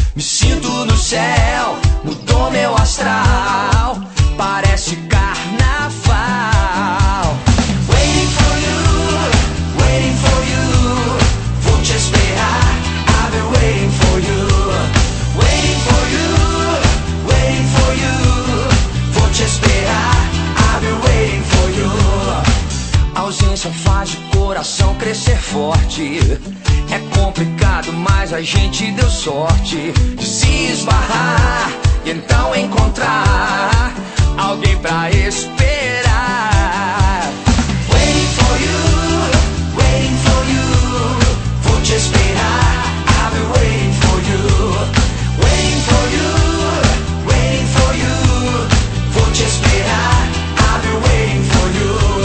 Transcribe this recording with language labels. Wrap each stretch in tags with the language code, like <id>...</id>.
<pt>Me sinto no céu, mudou meu astral. Parece carnaval.</pt> <en>Waiting for you, waiting for you.</en> <pt>Vou te esperar,</pt> <en>I've been waiting for you. Waiting for you, waiting for you.</en> <pt>Vou te esperar,</pt> <en>I've been waiting for you.</en> <pt>A ausência faz o coração crescer forte. É complicado, mas a gente deu sorte de se esbarrar e então encontrar alguém pra esperar.</pt> <en>Waiting for you, waiting for you.</en> <pt>Vou te esperar,</pt> <en>I've been waiting for you. Waiting for you, waiting for you.</en> <pt>Vou te esperar,</pt> <en>I've been waiting for you.</en>